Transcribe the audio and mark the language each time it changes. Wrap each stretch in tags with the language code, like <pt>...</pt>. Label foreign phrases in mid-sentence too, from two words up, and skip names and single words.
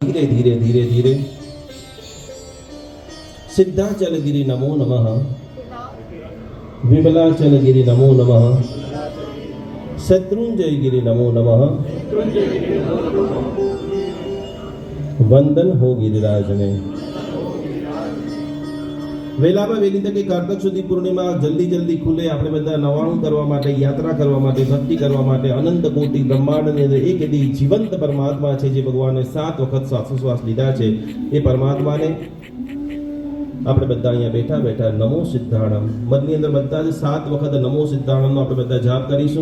<sa>धीरे धीरे धीरे धीरे सिद्धाचल गिरि नमो नमः, विमलाचल गिरि नमो नमः, शत्रुंजय गिरि नमो नमः,</sa> <gu>વંદન હો ગિરિરાજ ને। વેલામાં વેલી તકે કારતક સુધી પૂર્ણિમા જલ્દી જલ્દી ખુલે, આપણે બધા નવાણું કરવા માટે, યાત્રા કરવા માટે, ભક્તિ કરવા માટે અનંત કોટી બ્રહ્માંડની અંદર એક એવી જીવંત પરમાત્મા છે જે ભગવાને 7 વખત શ્વાસોશ્વાસ લીધા છે. એ પરમાત્માને આપણે બધા અહીંયા બેઠા બેઠા</gu> <pra>નમો સિદ્ધાણમ</pra> <gu>મનની અંદર બધા જ 7 વખત નમો સિદ્ધાણમનો આપણે બધા જાપ કરીશું.</gu>